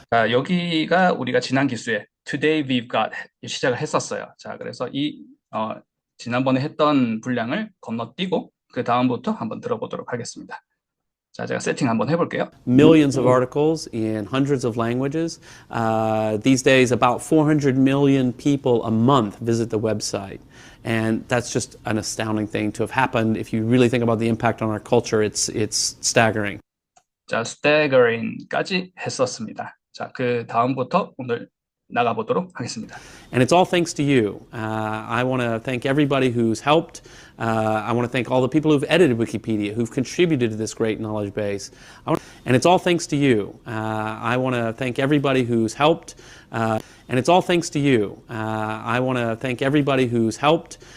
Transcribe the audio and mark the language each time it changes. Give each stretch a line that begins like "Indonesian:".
Korean: 자, 여기가 우리가 지난 기수에
English: Today we've got
Korean: 시작을 했었어요. 자, 그래서 지난번에 했던 분량을 건너뛰고 그 다음부터 한번 들어보도록 하겠습니다. 자, 제가 세팅 한번 해볼게요.
English: Millions of articles in hundreds of languages. These days, about 400 million people a month visit the website. And that's just an astounding thing to have happened. If you really think about the impact on our culture, it's staggering.
Korean: 자, staggering까지 했었습니다. 자, 그 다음부터 오늘 나가보도록 하겠습니다.
English: And it's all thanks to you. I want to thank everybody who's helped. I want to thank all the people who've edited Wikipedia, who've contributed to this great knowledge base. And it's all thanks to you. I want to thank everybody who's helped. And it's all thanks to you. I want to thank everybody who's helped.